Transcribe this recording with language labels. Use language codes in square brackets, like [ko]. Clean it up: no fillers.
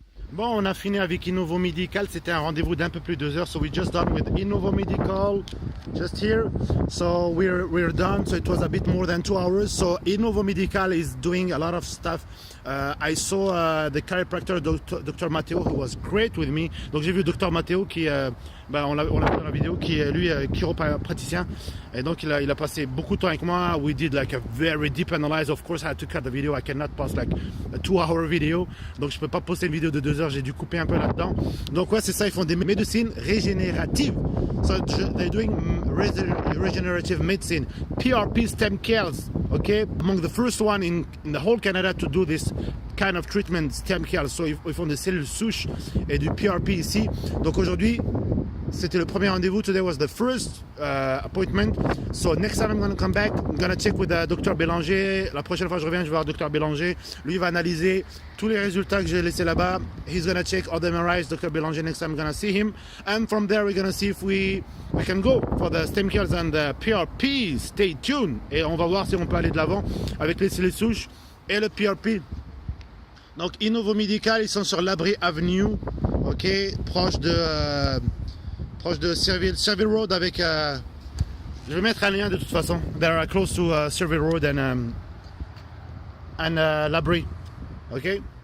[fr] Bon, on a fini avec INOVO Medical. C'était un rendez-vous d'un peu plus de 2 heures. [en] So we just done with INOVO Medical, just here. So we're done. So it was a bit more than 2 hours. So INOVO Medical is doing a lot of stuff. I saw the chiropractor, Dr Matteo, who was great with me. [fr] Donc j'ai vu Dr Matteo qui, on l'a vu dans la vidéo, qui est lui chiropraticien. Et donc il a passé beaucoup de temps avec moi. [en] We did like a very deep analyze. Of course I had to cut the video. I cannot post like a 2-hour video. [fr] Donc je peux pas poster une vidéo de 2 heures. J'ai dû couper un peu là-dedans. Donc ouais, c'est ça. Ils font des médecines régénératives. [en] So they're doing regenerative medicine, PRP stem cells. Okay, among the first one in the whole Canada to do this kind of treatment, stem cells. [fr] So ils font des cellules souches et du PRP ici. Donc aujourd'hui, c'était le premier rendez-vous. [en] Today was the first appointment. So next time I'm going to come back, I'm going to check with Dr Belanger. [fr] La prochaine fois je reviens, je vais voir Dr Belanger. Lui il va analyser tous les résultats que j'ai laissés là-bas. [en] He's going to check all the MRIs. Dr Belanger, next time I'm going to see him. And from there we're going to see if we can go for the stem cells and the PRP. Stay tuned. [fr] Et on va voir si on peut aller de l'avant avec les cellules souches et le PRP. Donc INOVO Medical, ils sont sur l'Abri Avenue, ok, proche de Serville Road avec... je vais mettre un lien de toute façon. [en] They're close to Serville Road and l'Abri, ok?